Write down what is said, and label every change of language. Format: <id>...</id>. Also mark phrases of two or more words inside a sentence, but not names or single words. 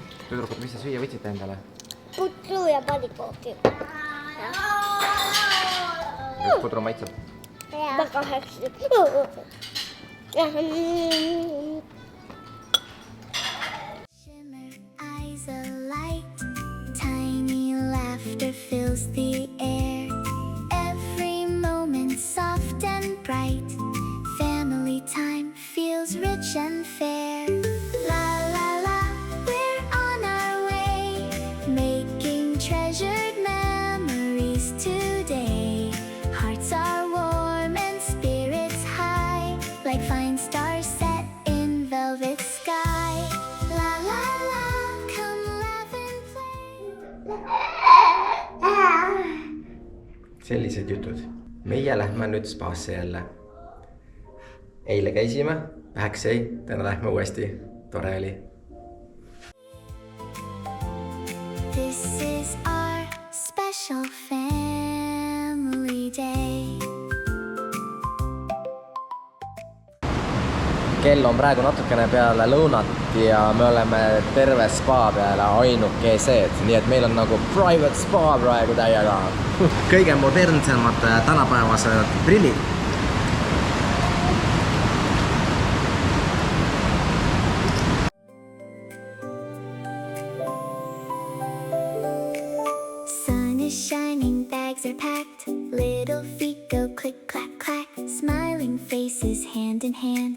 <et>Tüdrukud, mis te süüa võtsite endale? Putru ja padikooki. Pudru maitseb. Väga hästi.</et> <en>Shimmer eyes alight, tiny laughter fills the air. Every moment soft and bright, family time feels rich and fair. La la la, we're on our way, making treasured memories today. Hearts are warm and spirits high, like fine stars set in velvet sky. La la la, come laugh and play.</en> <et>Sellised jutud. Meie lähme nüüd spaasse jälle. Eile käisime, väheks jäi, täna lähme uuesti. Tore oli.</et> <en>This is our special family day.</en> <et>Kell on praegu natukene peale lõunat ja me oleme terve spa peale ainukesed, nii et meil on nagu</et> <en>private spa</en> <et>praegu täiega. Kõige modernsemad tänapäevased prillid.</et> <en>Sun is shining, bags are packed, little feet go click clack clack, smiling faces hand in hand.</en>